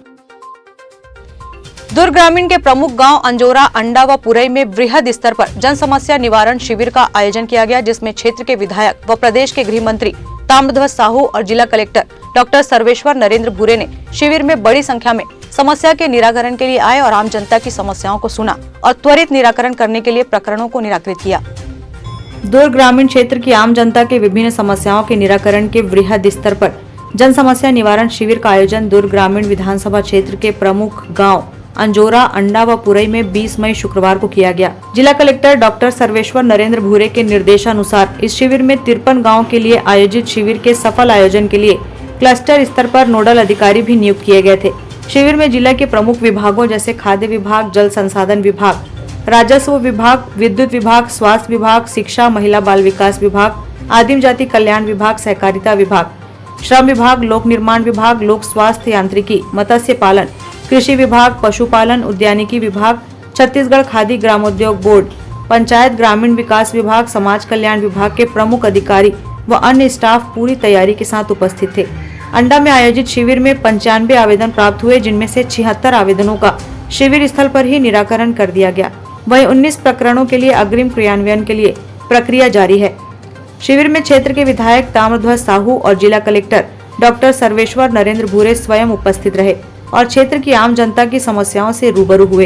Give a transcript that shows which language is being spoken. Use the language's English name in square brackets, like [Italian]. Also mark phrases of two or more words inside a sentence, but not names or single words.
[Hindi] दुर्ग ग्रामीण के प्रमुख गांव अंजोरा, अंडा व पुरई में वृहद स्तर पर जन समस्या निवारण शिविर का आयोजन किया गया, जिसमें क्षेत्र के विधायक व प्रदेश के गृह मंत्री ताम्रध्वज साहू और जिला कलेक्टर डॉक्टर सर्वेश्वर नरेंद्र भूरे ने शिविर में बड़ी संख्या में समस्या के निराकरण के लिए आए और आम जनता की समस्याओं को सुना और त्वरित निराकरण करने के लिए प्रकरणों को निराकृत किया। दुर्ग ग्रामीण क्षेत्र की आम जनता के विभिन्न समस्याओं के निराकरण के वृहद स्तर पर जन समस्या निवारण शिविर का आयोजन दुर्ग ग्रामीण विधानसभा क्षेत्र के प्रमुख गाँव अंजोरा, अंडा व पुरई में 20 मई शुक्रवार को किया गया। जिला कलेक्टर डॉक्टर सर्वेश्वर नरेंद्र भूरे के निर्देशानुसार इस शिविर में 53 गाँव के लिए आयोजित शिविर के सफल आयोजन के लिए क्लस्टर स्तर पर नोडल अधिकारी भी नियुक्त किए गए थे। शिविर में जिला के प्रमुख विभागों जैसे खाद्य विभाग, जल संसाधन विभाग, राजस्व विभाग, विद्युत विभाग, स्वास्थ्य विभाग, शिक्षा, महिला बाल विकास विभाग, आदिम जाति कल्याण विभाग, सहकारिता विभाग, श्रम विभाग, लोक निर्माण विभाग, लोक स्वास्थ्य यांत्रिकी, मत्स्य पालन, कृषि विभाग, पशुपालन, उद्यानिकी विभाग, छत्तीसगढ़ खादी ग्रामोद्योग बोर्ड, पंचायत ग्रामीण विकास विभाग, समाज कल्याण विभाग के प्रमुख अधिकारी व अन्य स्टाफ पूरी तैयारी के साथ उपस्थित थे। अंडा में आयोजित शिविर में 95 आवेदन प्राप्त हुए, जिनमें से 76 आवेदनों का शिविर स्थल पर ही निराकरण कर दिया गया। वहीं 19 प्रकरणों के लिए अग्रिम क्रियान्वयन के लिए प्रक्रिया जारी है। शिविर में क्षेत्र के विधायक ताम्रध्वज साहू और जिला कलेक्टर डॉक्टर सर्वेश्वर नरेंद्र भूरे स्वयं उपस्थित रहे और क्षेत्र की आम जनता की समस्याओं से रूबरू हुए।